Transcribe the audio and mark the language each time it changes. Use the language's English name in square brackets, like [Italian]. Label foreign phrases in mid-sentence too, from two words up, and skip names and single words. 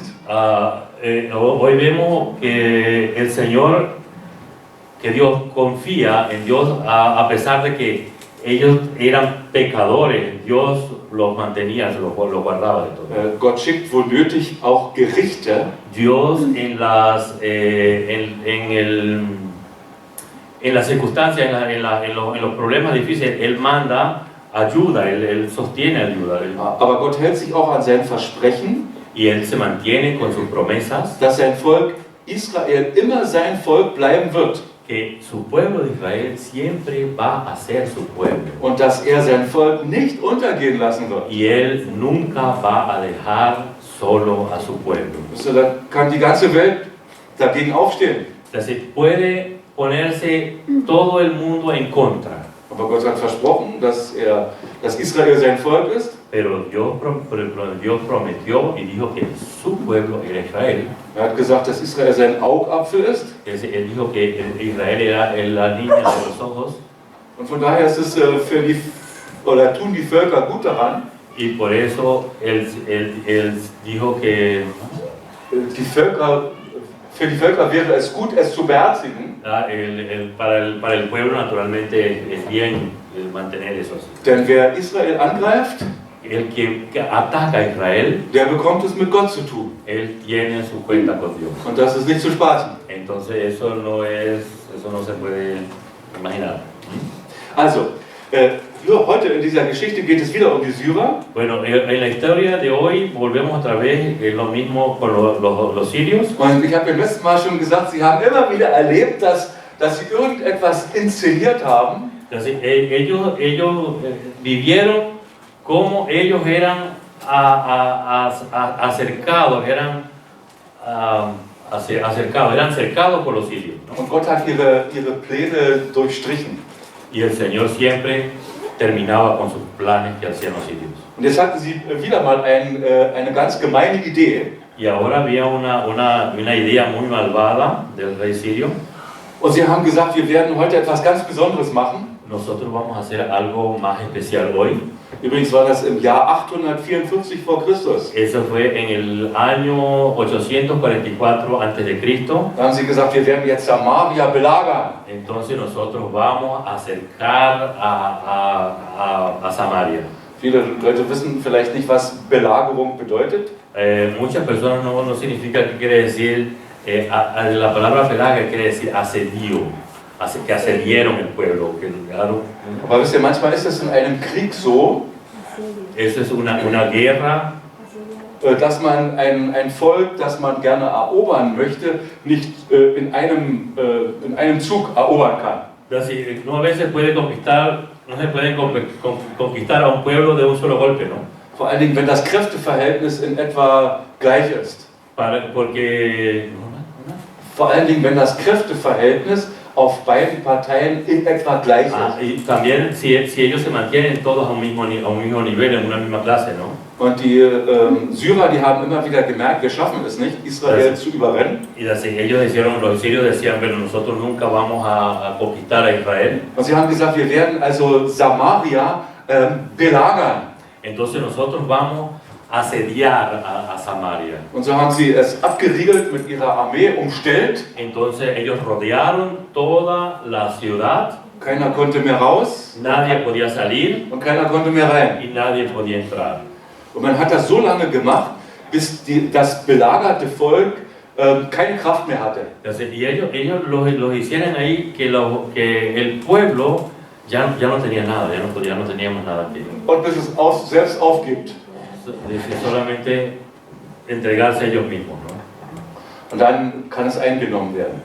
[Spanish] Hoy vemos que el Señor, que Dios confía en Dios a pesar de que ellos eran pecadores, Dios los mantenía, los guardaba de todo. [German] Gott schickt wohl nötig auch Gerichte. [Spanish] Dios en las circunstancias, en los problemas difíciles, Él manda ayuda, Él sostiene ayuda. [German] Aber Gott hält sich auch an sein Versprechen, [Spanish] Y Él se mantiene con sus promesas, [German] dass sein Volk Israel immer sein Volk bleiben wird. [Spanish] que su pueblo de Israel siempre va a ser su pueblo. [German] Und dass er sein Volk nicht untergehen lassen wird. [Spanish] Y Él nunca va a dejar solo a su pueblo. [German] Also, da kann die ganze Welt dagegen aufstehen. [Spanish] Entonces puede ponerse todo el mundo en contra. [German] Aber Gott hat versprochen, dass Israel sein Volk ist. [Spanish] Pero Dios prometió y dijo que su pueblo era Israel. [German] Er hat gesagt, dass Israel sein Augapfel ist. [Spanish] Él dijo que Israel era la niña de los ojos. [German] Und von daher ist es tun die Völker gut daran, [Spanish] Y por eso él dijo que [German] für die Völker wäre es gut, es zu beherzigen. [Spanish] para el pueblo naturalmente es bien mantener eso así. [German] Denn wer Israel angreift, [Spanish] El que ataca a Israel, [German] der bekommt es mit Gott zu tun. [Spanish] él tiene su cuenta con Dios. [German] Und das ist nicht zu spaßen. [Spanish] Entonces eso no se puede imaginar. [German] Also, heute in dieser Geschichte geht es wieder um die Syrer. [Spanish] Bueno, en la historia de hoy volvemos otra vez lo mismo con los sirios. [German] Und ich habe beim letzten Mal schon gesagt, sie haben immer wieder erlebt, dass sie irgendetwas inszeniert haben. [Spanish] Entonces, ellos vivieron como ellos eran eran cercados por los sirios, ¿no? [German] Und Gott hat ihre Pläne durchstrichen. [Spanish] Y el Señor siempre terminaba con sus planes que hacían los sirios. [German] Und jetzt hatten sie wieder mal eine ganz gemeine Idee. [Spanish] Y ahora había una idea muy malvada del rey sirio. [German] Und sie haben gesagt, wir werden heute etwas ganz Besonderes machen. [Spanish] Nosotros vamos a hacer algo más especial hoy. [German] Übrigens war das im Jahr 844 vor Christus. [Spanish] Eso fue en el año 844 a.C. [German] Da haben sie gesagt, wir werden jetzt Samaria belagern. [Spanish] Entonces nosotros vamos a acercar a Samaria. [German] Viele Leute wissen vielleicht nicht, was Belagerung bedeutet. [Spanish] Muchas personas no significa que quiere decir, la palabra belaga quiere decir asedio, que asediaron el pueblo. [German] Aber wisst ihr, manchmal ist es in einem Krieg so, [Spanish] Eso es una guerra, [German] dass man ein Volk, das man gerne erobern möchte, nicht in einem Zug erobern kann. [Spanish] No a veces no se puede conquistar a un pueblo de un solo golpe, ¿no? [German] Vor allen Dingen, wenn das Kräfteverhältnis in etwa gleich ist. Vor allen Dingen, wenn das Kräfteverhältnis auf beiden Parteien in etwa gleich ist. [Spanish] Y también si ellos se mantienen todos a un mismo nivel, en una misma clase, ¿no? [German] Und die Syrer, die haben immer wieder gemerkt, wir schaffen es nicht, Israel zu überrennen. [Spanish] Y los sirios decían, pero nosotros nunca vamos a conquistar a Israel. [German] Und sie haben gesagt, wir werden also Samaria belagern. [Spanish] Entonces nosotros vamos asediar a Samaria. [German] Und so haben sie es abgeriegelt, mit ihrer Armee umstellt. [Spanish] Entonces ellos rodearon toda la ciudad, [German] Keiner konnte mehr raus [Spanish] nadie podía salir [German] und keiner konnte mehr rein. [Spanish] y nadie podía entrar. [German] Und man hat das so lange gemacht, bis das belagerte Volk keine Kraft mehr hatte. [Spanish] Entonces, y ellos los hicieron ahí que el pueblo ya no tenía nada, ya no teníamos nada que [German] Und bis es selbst aufgibt. [Spanish] solamente entregarse a ellos mismos, ¿no? [German] Und dann kann es eingenommen werden.